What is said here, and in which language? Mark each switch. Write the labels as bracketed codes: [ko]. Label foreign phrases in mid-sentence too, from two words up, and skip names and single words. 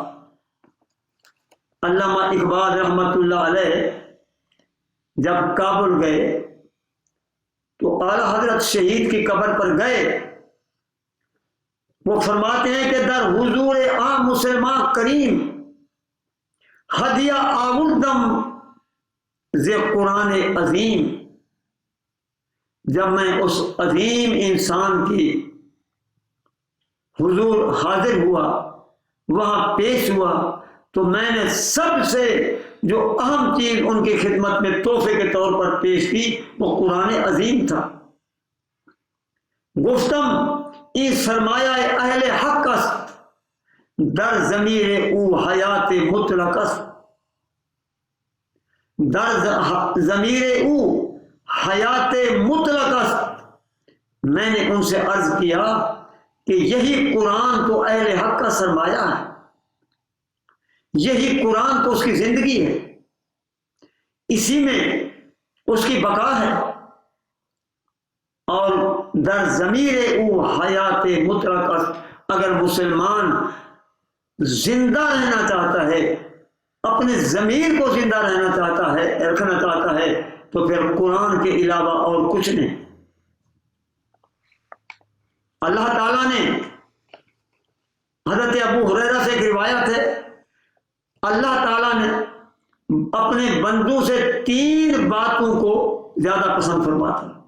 [ur] علامہ اقبال رحمۃ اللہ علیہ جب کابل گئے تو اعلیٰ حضرت شہید کی قبر پر گئے. [fa] وہ فرماتے ہیں کہ در حضور عام مسلمان کریم ہدیہ آوردم ز قرآن عظیم. [ur] جب میں اس عظیم انسان کی حضور حاضر ہوا، وہاں پیش ہوا، تو میں نے سب سے جو اہم چیز ان کی خدمت میں تحفے کے طور پر پیش کی وہ قرآن عظیم تھا. [fa] گفتم این سرمایہ اہل حق است در ضمیر او حیات مطلق است. در ضمیر او حیات مطلق است. [ur] میں نے ان سے عرض کیا کہ یہی قرآن تو اہل حق کا سرمایہ ہے، یہی قرآن تو اس کی زندگی ہے، اسی میں اس کی بقا ہے. [fa] اور در ضمیر او حیات مطلق است. [ur] اگر مسلمان زندہ رہنا چاہتا ہے، اپنے ضمیر کو زندہ رکھنا چاہتا ہے تو پھر قرآن کے علاوہ اور کچھ نہیں. اللہ تعالیٰ نے حضرت ابو ہریرہ سے ایک روایت ہے، اللہ تعالیٰ نے اپنے بندوں سے 3 باتوں کو زیادہ پسند فرماتا.